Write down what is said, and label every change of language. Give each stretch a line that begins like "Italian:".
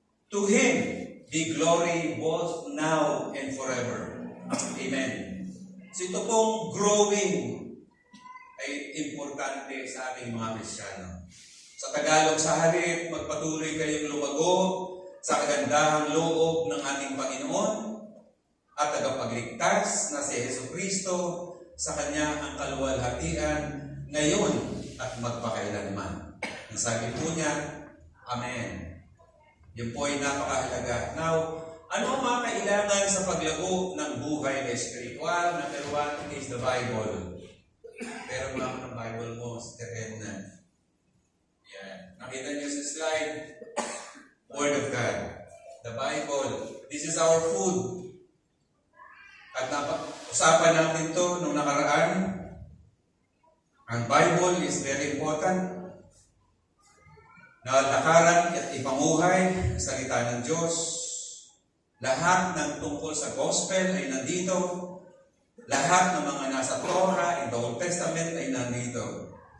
English: To Him be glory both now and forever. Amen.
Filipino: So ito pong growing ay importante sa ating mga Kristiyano. Sa Tagalog, sa halip, magpatuloy kayong lumago sa kagandahang loob ng ating Panginoon at tagapagligtas na si Jesucristo, sa Kanya ang kaluwalhatian ngayon at magpakailanman. Ang sabi po niya, Amen. Yun po ay napakahalaga. Now, ano ang mga kailangan sa paglago ng buhay na espiritual?
English: Number 1 is the Bible.
Filipino: Pero mga ng Bible mo, Sister Edna. Yan. Nakita niyo sa slide,
English: Word of God. The Bible. This is our food.
Filipino: At usapan natin to nung nakaraan.
English: Ang Bible is very important.
Filipino: Na lakaran at ipamuhay ang salita ng Diyos. Lahat ng tungkol sa gospel ay nandito. Lahat ng mga nasa Torah,
English: in the Old Testament
Filipino: ay nandito.